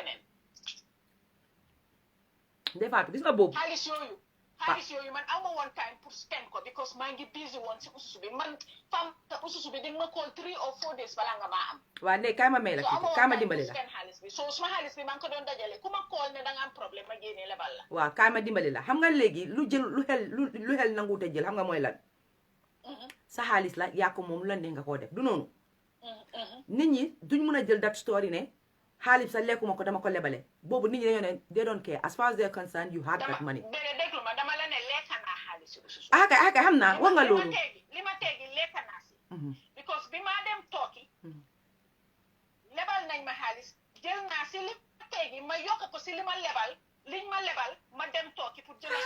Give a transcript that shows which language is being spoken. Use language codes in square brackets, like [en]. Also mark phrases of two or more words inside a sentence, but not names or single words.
[wo] Ndey Fatou gis nga boobu xaalis yooyu man aw ma woon time pour spend ko because maa ngi busy woon si ususu bi man fam te ususu bi di nga ma [en] call 3 or 4 days [wo] balaa nga maa am waa Ndey kaay ma may la tuuti kaay ma dimbali la xaalis bi so suma xaalis bi maa ngi ko doon dajale ku ma call ne da nga am problème ma génnee lebal la waaw kaay ma dimbali la xam nga léegi lu xel nanguute jël xam nga mooy lan sa xaalis la yaa ko moom lu la neex nga koo def du noonu nit ñi duñ mun a jël [en] that story [wo] ne xaalis sa lekkuma ko dama ko lebale boobu nit ñi dañoo ne [en] they don't care as far as they're concerned you had that money [wo] déglu ma dama la ne lekka naa xaalis si ususu kay xam naa wax nga loolu li ma teegi lekka naa si because bi maa dem tooki lebal nañ ma xaalis jël naa si li ma teegi ma yokk ko si li ma lebal liñ ma lebal ma dem tooki pour jël